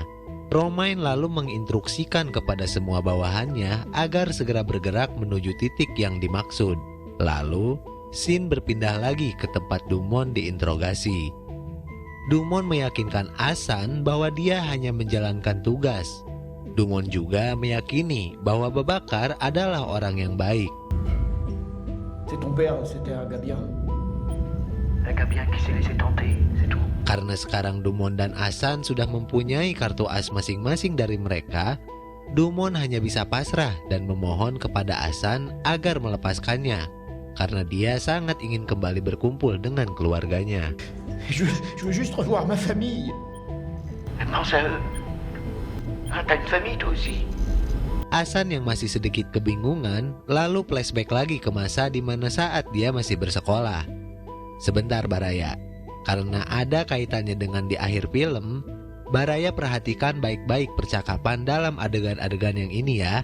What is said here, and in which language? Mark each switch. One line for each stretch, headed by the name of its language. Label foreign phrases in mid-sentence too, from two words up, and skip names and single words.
Indonesian: Romain lalu menginstruksikan kepada semua bawahannya agar segera bergerak menuju titik yang dimaksud. Lalu, scene berpindah lagi ke tempat Dumon diinterogasi. Dumon meyakinkan Hasan bahwa dia hanya menjalankan tugas. Dumon juga meyakini bahwa Babakar adalah orang yang baik.
French: C'est ton père, c'était un gars bien. Un gars bien qui s'est laissé tenter, c'est tout.
Indonesian: Karena sekarang Dumon dan Hasan sudah mempunyai kartu as masing-masing dari mereka, Dumon hanya bisa pasrah dan memohon kepada Hasan agar melepaskannya, karena dia sangat ingin kembali berkumpul dengan keluarganya.
French: Je veux juste revoir ma famille. Pense à eux. Ah, t'as une famille toi aussi.
Indonesian: Hasan yang masih sedikit kebingungan lalu flashback lagi ke masa di mana saat dia masih bersekolah. Sebentar Baraya, karena ada kaitannya dengan di akhir film, Baraya perhatikan baik-baik percakapan dalam adegan-adegan yang ini ya.